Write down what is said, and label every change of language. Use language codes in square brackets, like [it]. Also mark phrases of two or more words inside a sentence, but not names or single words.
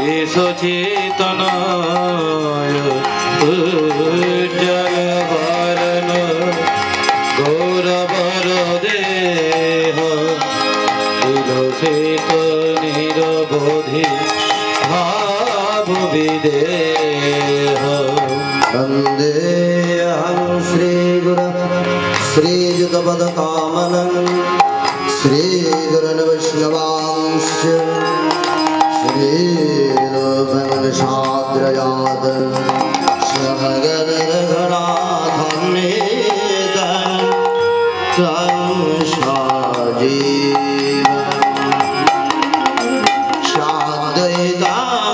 [bn] সচেতনায় উজ্জ্বল বরণ গৌরবর দেহ বিলসিত নিরবধি ভাব বিদেহ। [sa] वन्देऽहं श्रीगुरं श्रीयुगपदकामनं श्रीगुरुन् वैष्णवांश्च श्रीरूपमनसाद्रयात् सहगणरघुनाथन्नेतं तं साजीवम् साद्वैतं